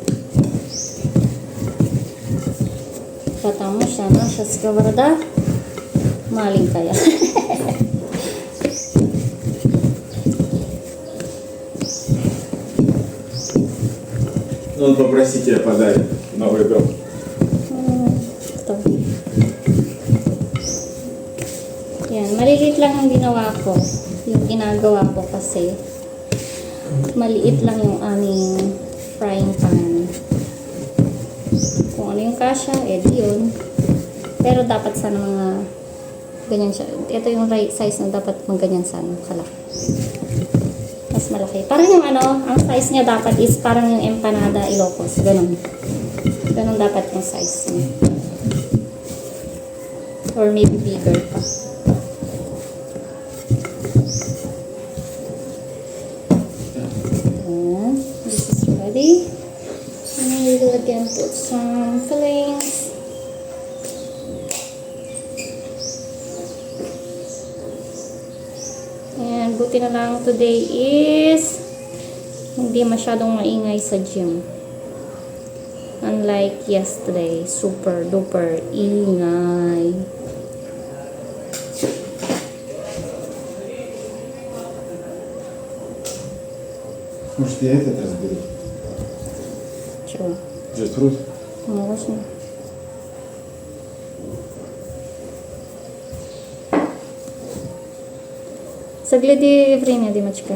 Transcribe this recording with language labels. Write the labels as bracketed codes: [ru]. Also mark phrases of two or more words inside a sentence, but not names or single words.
[ru] Потому что наша сковорода маленькая. Он попросить тебя подарит Новый год. [tl] Ito. Yan, maliliit lang ang ginawa ko. Yung ginagawa ko kasi maliit lang yung aming frying pan. Kung ano yung kasya, di yun. Pero dapat sana mga ganyan siya. Ito yung [en] right size [tl] na dapat kung ganyan sana kalaki. Mas malaki. Parang yung ang size niya dapat is parang yung empanada Ilocos. Ganon. Ganon dapat yung size niya. [en] Or maybe bigger pa. Ayan. This is ready. And we will again put some fillings. [tl] And buti na lang [en] today is [tl] hindi masyadong maingay sa gym. [en] Unlike yesterday, super duper ingay. [ru] Может, я этот разберу? Чего? Джетфрут? Можно. Загляди время, Димочка.